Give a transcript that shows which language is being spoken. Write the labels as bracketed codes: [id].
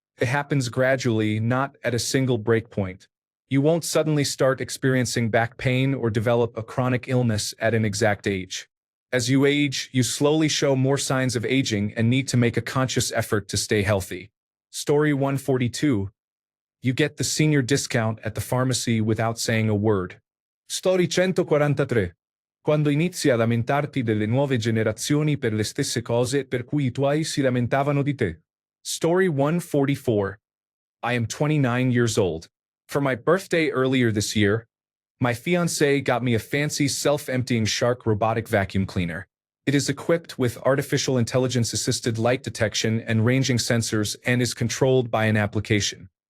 [en] It happens gradually, not at a single breakpoint. You won't suddenly start experiencing back pain or develop a chronic illness at an exact age. As you age, you slowly show more signs of aging and need to make a conscious effort to stay healthy. Story 142. You get the senior discount at the pharmacy without saying a word. Story 143. [it] Quando inizi a lamentarti delle nuove generazioni per le stesse cose per cui i tuoi si lamentavano di te. [en] Story 144. I am 29 years old. For my birthday earlier this year, my fiancé got me a fancy self-emptying Shark robotic vacuum cleaner. It is equipped with artificial intelligence-assisted light detection and ranging sensors and is controlled by an application.